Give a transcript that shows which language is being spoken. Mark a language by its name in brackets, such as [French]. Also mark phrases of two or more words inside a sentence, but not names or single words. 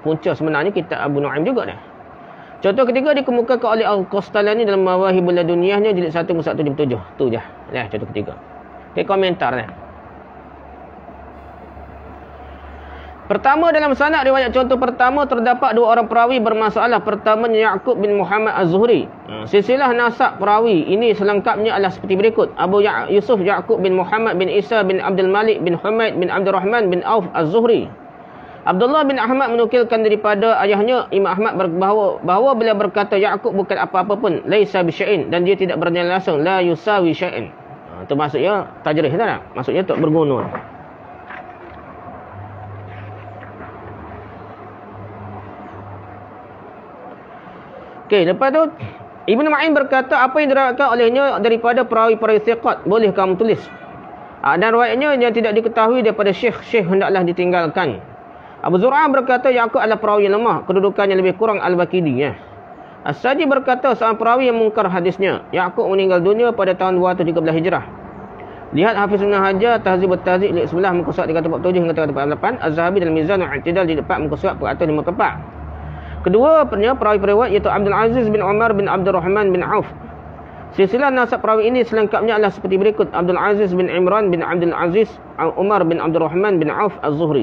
[Malay] Punca sebenarnya kitab Abu Nu'aim juga dah. Contoh ketiga dikemukakan oleh Al-Qastalani dalam Mawahibul Ladunniyahnya jilid 1 muka 177. Tu je. Dah contoh ketiga. Okey, komentar dah. Pertama, dalam sanad riwayat contoh pertama terdapat 2 orang perawi bermasalah. Pertamanya Yaqub bin Muhammad Az-Zuhri. Silsilah nasab perawi ini selengkapnya adalah seperti berikut. Abu Yusuf Yaqub bin Muhammad bin Isa bin Abdul Malik bin Humaid bin Abdul Rahman bin Auf Az-Zuhri. Abdullah bin Ahmad menukilkan daripada ayahnya Imam Ahmad bahawa beliau berkata Yaqub bukan apa-apa pun, [Arabic] ليس بشيء, [Malay] dan dia tidak bernilai langsung, [Arabic] لا يساوي شيئا. [Malay] Itu maksudnya tajrih tak? Maksudnya tak berguna. Okey, lepas tu Ibnu Ma'in berkata apa yang diriwayatkan olehnya daripada perawi-perawi thiqat boleh kamu tulis. Dan riwayatnya yang tidak diketahui daripada syekh hendaklah ditinggalkan. Abu Zur'ah berkata Yaqub adalah perawi yang lemah, kedudukannya lebih kurang Al-Baqidi ya. As-Saji berkata seorang perawi yang mungkar hadisnya. Yaqub meninggal dunia pada tahun 213 Hijrah. Lihat Hafiz Ibn Hajar Tahzib at-Tahzib jilid 11 muka surat 347 hingga 348, Az-Zahabi dalam Mizan al-I'tidal jilid 4 muka surat 454. Kedua perawi periwayat iaitu Abdul Aziz bin Umar bin Abdul Rahman bin Auf. Silsilah nasab perawi ini selengkapnya adalah seperti berikut. Abdul Aziz bin Imran bin Abdul Aziz Umar bin Abdul Rahman bin Auf Az-Zuhri.